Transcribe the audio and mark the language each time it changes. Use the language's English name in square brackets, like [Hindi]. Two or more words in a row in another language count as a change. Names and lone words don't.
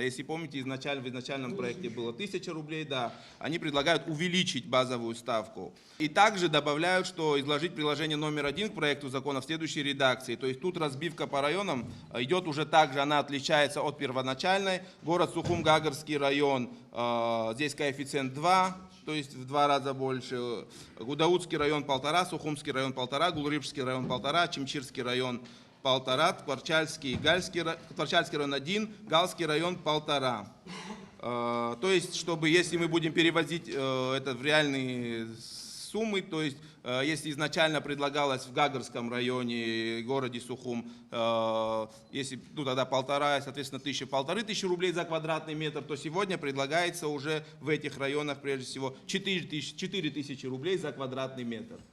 [Russian] Если помните, в изначальном проекте было 1000 рублей, да, они предлагают увеличить базовую ставку. И также добавляют, что изложить приложение номер 1 к проекту закона в следующей редакции. То есть тут разбивка по районам идет уже так. Также она отличается от первоначальной. Город Сухум-Гагарский район, здесь коэффициент 2, то есть в 2 раза больше. Гудаутский район 1,5, Сухумский район 1,5, Гулрипский район 1,5, Чимчирский район 1,5, Творчальский район 1, Галский район 1,5. То есть, чтобы, если мы будем переводить это в реальные суммы, то есть если изначально предлагалось в Гагарском районе, городе Сухум, если ну, тогда 1,5, соответственно 1500 рублей за квадратный метр, то сегодня предлагается уже в этих районах прежде всего 4000 рублей за квадратный метр.